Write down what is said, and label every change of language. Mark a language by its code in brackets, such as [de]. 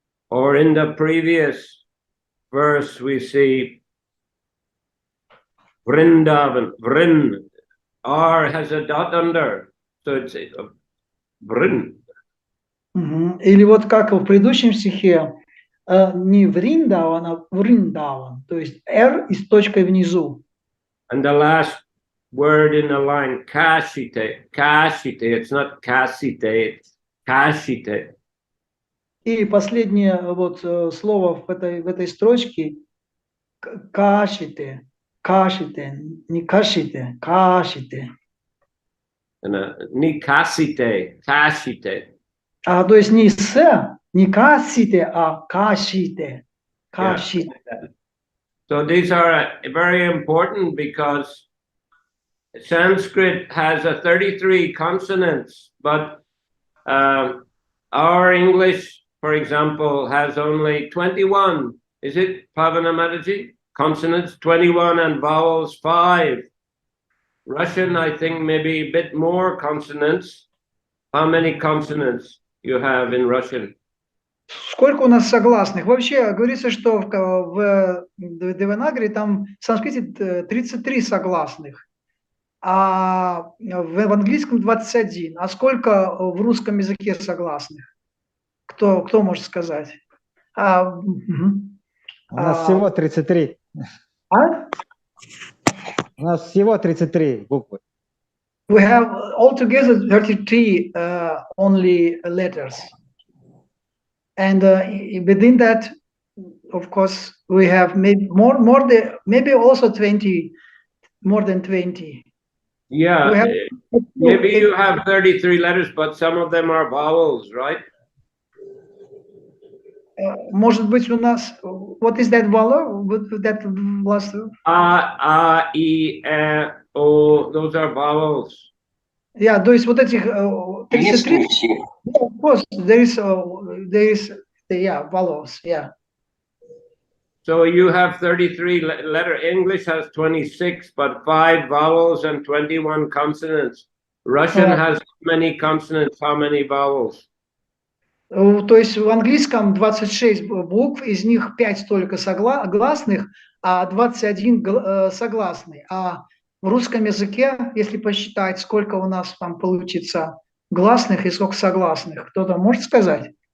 [en] Or in the previous verse, we see Vrindavan, Vrin. R has a dot under, so it's Vrin. [ru] Или вот как в предыдущем стихе, не Вриндаван, а Вриндаван, то есть R и с точкой внизу. [en] And the last word in the line, kashite, kashite, it's not kasite, it's kashite. [ru] И последнее вот слово в этой строчке кашите, кашите, не кашите, кашите. [en] Ni kasite, kashite. [ru] То есть не с, не касите, а кашите, кашите. [en] Yeah. So these are very important because Sanskrit has a 33 consonants, but our English, for example, has only 21. Is it, Pavana Mataji? Consonants 21 and vowels 5. Russian, I think, maybe a bit more consonants. How many consonants you have in Russian? [ru] Сколько у нас согласных? Вообще говорится, что в Деванагари там в санскрите 33 согласных, а в английском 21. А сколько в русском языке согласных? Кто может сказать? У нас всего 33. У нас всего 33 буквы. [en] We have altogether 33 only letters. And within that, of course, we have maybe maybe also 20, more than 20. Yeah, maybe you have 33 letters, but some of them are vowels, right? [ru] Может быть, у нас, [en] what is that vowel? That last? A, I, E, O, those are vowels. Yeah, [ru] то есть вот этих 33, [en] of course, there is, yeah, vowels, yeah. So you have 33 letter. English has 26, but 5 vowels and 21 consonants. Russian has many consonants, how many vowels? [ru] То есть в английском 26 букв, из них 5 только гласных, а 21 согласный. А в русском языке, если посчитать, сколько у нас там получится гласных и сколько согласных, кто-то может сказать?